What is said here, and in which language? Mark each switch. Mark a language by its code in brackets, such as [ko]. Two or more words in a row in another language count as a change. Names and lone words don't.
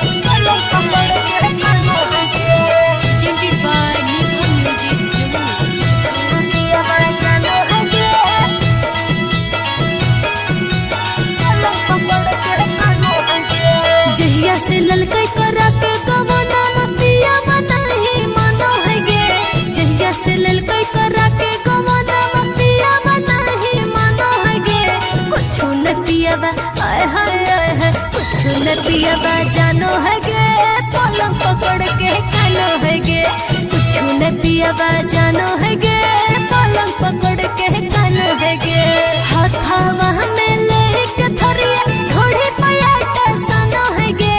[en] Presented by Nipa Music [anp] जहिया से ललकई करा के गवना पिया बनाही मनो है गे। जहिया से ललकई करा के गवना पिया बनाही मनो है गे। कुछ न पियाबा आय हाय आय है कुछ न पियाबा जानो है गे। पलंग पकड़ के कानो है गे कुछ न पियाबा जानो है गे। पलंग पकड़ के कानो है गे हथावा में लेके थरिया ढोड़ी पयाटा सानो है गे।